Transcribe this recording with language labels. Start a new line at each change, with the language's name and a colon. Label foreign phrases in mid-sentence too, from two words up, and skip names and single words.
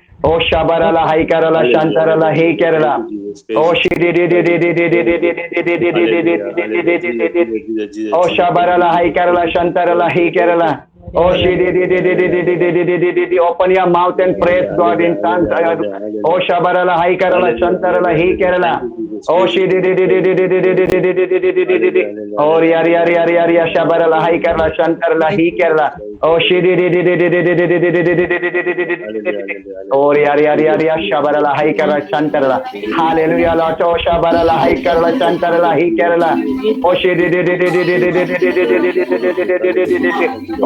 English: Oh, Shabarala, Hai Kerala, Hallelujah, Shantarala, hallelujah, Hai hallelujah. Thank Kerala. you, Jesus. Oh, Praise you, Jesus. Hallelujah, hallelujah. Jesus, Jesus, Jesus, Jesus, Oh, Jesus. Thank you, Shabarala, Hai Jesus. Thank Kerala, you, Jesus. Shantarala, Thank Hai you, thank you. Kerala. Oh, Hallelujah, hallelujah. open your mouth and praise Hallelujah, God hallelujah, in tongues. hallelujah, Oh, hallelujah. Shabarala, Hai Kerala, Hallelujah, Shantarala, hallelujah, Hai hallelujah. Thank Kerala. you, Jesus. Oh, Praise you, Jesus. Praise you, Jesus. Praise you. Hallelujah, hallelujah, Oh, hallelujah, Yari, Yari, Yari, Yari, hallelujah, hallelujah. Shabarala, Hai Praise you, Kerala, Jesus. Shantarala, Hai Kerala. Praise you, Oh, Jesus. Hallelujah, hallelujah, Oh, hallelujah. Yari, Yari, Jesus, Yari, Jesus, Jesus, Shabarala, Hai Jesus. Kerala, Shantarala. Jesus, Hallelujah, Jesus, Lord. Oh, Shabarala, Hai Jesus, Kerala, Jesus, Shantarala, Jesus, Hai Jesus, Kerala. Jesus. Oh, Praise you, Jesus. Praise you, Jesus. Hallelujah, Jesus. Jesus,